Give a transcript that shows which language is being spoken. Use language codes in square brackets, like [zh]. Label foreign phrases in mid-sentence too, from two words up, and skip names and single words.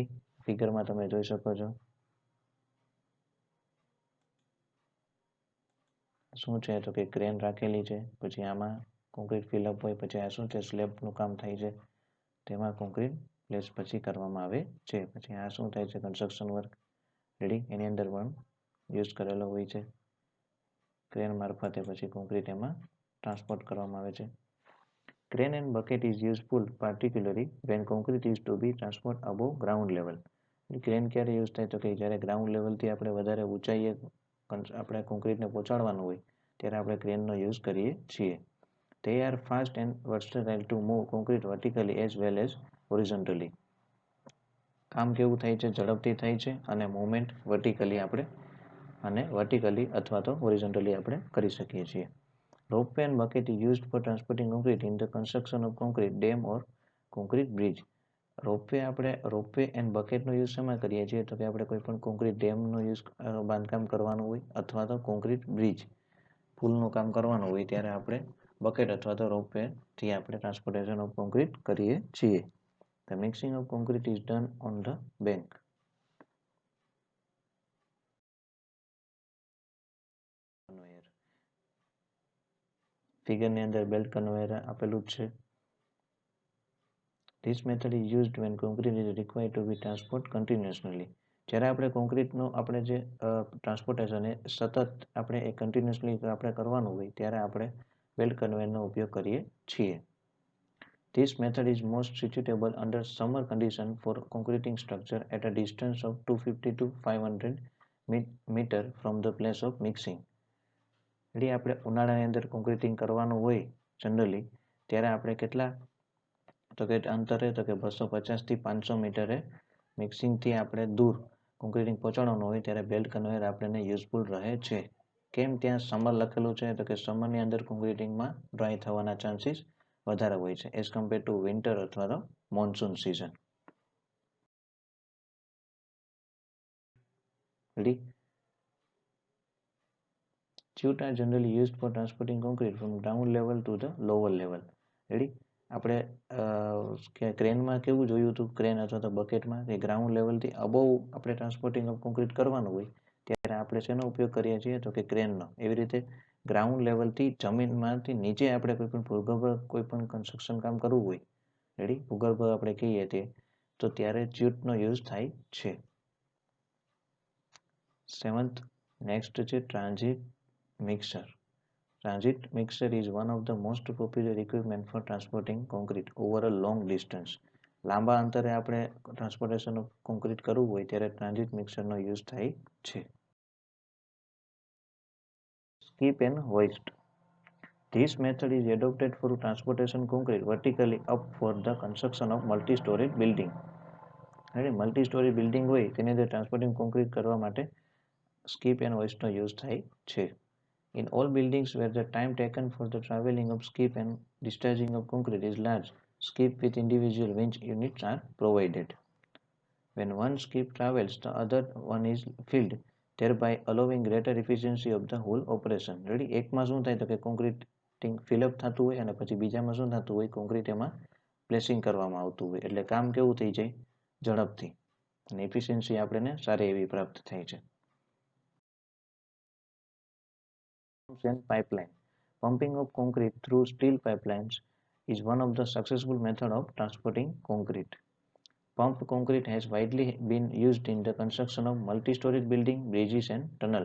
[gu] ફિગરમાં તમે જોઈ શકો છો શું છે, તો કે ક્રેન રાખેલી છે, પછી આમાં [en] concrete fillup [gu] હોય, પછી આ શું છે, સ્લેબનું કામ થાય છે, તેમાં [en] concrete place [gu] પછી કરવામાં આવે છે. પછી આ શું થાય છે? [en] construction work. [gu] રેડી? એની અંદર પણ યુઝ કરેલો હોય છે. ક્રેન મારફતે પછી કોન્ક્રીટ એમાં ટ્રાન્સપોર્ટ કરવામાં આવે છે. [en] crane and bucket is useful particularly when concrete is to be transport above ground level. [gu] ક્રેન ક્યારે યુઝ થાય? તો કે જ્યારે ગ્રાઉન્ડ લેવલથી આપણે વધારે ઊંચાઈએ આપણે કોન્ક્રીટને પહોંચાડવાનું હોય ત્યારે આપણે ક્રેનનો યુઝ કરીએ છીએ. [en] They are fast and versatile to move concrete vertically as well as horizontally. [gu] કામ કેવું થાય છે? ઝડપથી થાય છે અને [en] movement vertically [gu] અથવા તો હોરિઝોન્ટલી આપણે કરી શકીએ છીએ. [en] Ropeway and bucket is used for transporting concrete in the construction of concrete dam or concrete bridge. ropeway and [gu] બકેટનો યુઝ શેમાં કરીએ છીએ? તો કે આપણે કોઈ પણ કોન્ક્રીટ ડેમનો યુઝ બાંધકામ કરવાનું હોય અથવા તો [en] concrete bridge [gu] પુલનું કામ કરવાનું હોય ત્યારે આપણે બકેટ અથવા તો રોપવેથી આપણે [en] transportation of concrete [gu] કરીએ છીએ. [en] The mixing of concrete is done on the bank. [gu] ફિગરની અંદર [en] belt conveyor [gu] આપેલું જ છે. [en] This method is used when concrete is required to be transported continuously. [gu] જ્યારે આપણે કોન્ક્રીટનું આપણે જે ટ્રાન્સપોર્ટેશન એ સતત આપણે એ કન્ટિન્યુઅસલી આપણે કરવાનું હોય ત્યારે આપણે બેલ્ટ કન્વેયરનો ઉપયોગ કરીએ છીએ. [en] This method is most suitable under summer condition for concreting structure at a distance of 250 to 500 meter from the place of mixing. [gu] એટલે આપણે ઉનાળાની અંદર કોન્ક્રીટિંગ કરવાનું હોય જનરલી ત્યારે આપણે કેટલા તો કે અંતરે તો કે 250 થી 500 મીટરે મિક્સિંગથી આપણે દૂર કોન્ક્રીટિંગ પહોંચાડવાનું હોય ત્યારે [en] belt conveyor [gu] આપણને યુઝફુલ રહે છે. કેમ ત્યાં સમર લખેલું છે? તો કે સમરની અંદર કોન્ક્રીટિંગમાં ડ્રાય થવાના ચાન્સીસ વધારે હોય છે [en] as compare to winter [gu] અથવા તો [en] monsoon season. [gu] રેડી? [en] Chute are generally used for transporting concrete from ground level to the lower level. [gu] રેડી? આપણે ક્રેનમાં કેવું જોયું હતું? ક્રેન અથવા તો બકેટમાં કે ગ્રાઉન્ડ લેવલથી અબોવ આપણે [en] transporting of concrete [gu] કરવાનું હોય ત્યારે આપણે શેનો ઉપયોગ કરીએ છીએ? તો કે ક્રેનનો. એવી રીતે ગ્રાઉન્ડ લેવલથી જમીનમાંથી નીચે આપણે કોઈ પણ ભૂગર્ભ કોઈ પણ કન્સ્ટ્રક્શન કામ કરવું હોય, રેડી, ભૂગર્ભ આપણે કહીએ તે, તો ત્યારે ચ્યુટનો યુઝ થાય છે. 7th નેક્સ્ટ છે [en] transit mixer. Transit mixer is one of the most popular equipment for transporting concrete over a long distance. [gu] લાંબા અંતરે આપણે [en] transportation of concrete [gu] કરવું હોય ત્યારે ટ્રાન્ઝિટ મિક્સરનો યુઝ થાય છે. [en] Skip and hoist. This method is adopted for transportation concrete vertically up for the construction of multi-story building. multi-story building [gu] હોય તેની અંદર [en] transporting concrete [gu] કરવા માટે [en] skip and hoist [gu] નો યુઝ થાય છે. [en] In all buildings where the time taken for the traveling of skip and discharging of concrete is large, skip with individual winch units are provided. When one skip travels, the other one is filled, thereby allowing greater efficiency of the whole operation. [gu] રેડી? એકમાં શું થાય? તો કે કોન્ક્રીટિંગ ફિલઅપ થતું હોય અને પછી બીજામાં શું થતું હોય? કોન્ક્રીટ એમાં પ્લેસિંગ કરવામાં આવતું હોય એટલે કામ કેવું થઈ જાય? ઝડપથી અને એફિશિયન્સી આપણને સારી એવી પ્રાપ્ત થાય છે. [en] And pipeline. Pumping of concrete through steel pipelines is one of the successful methods of transporting concrete. Pumped concrete has widely been used in the construction of multi-story building, bridges and tunnel.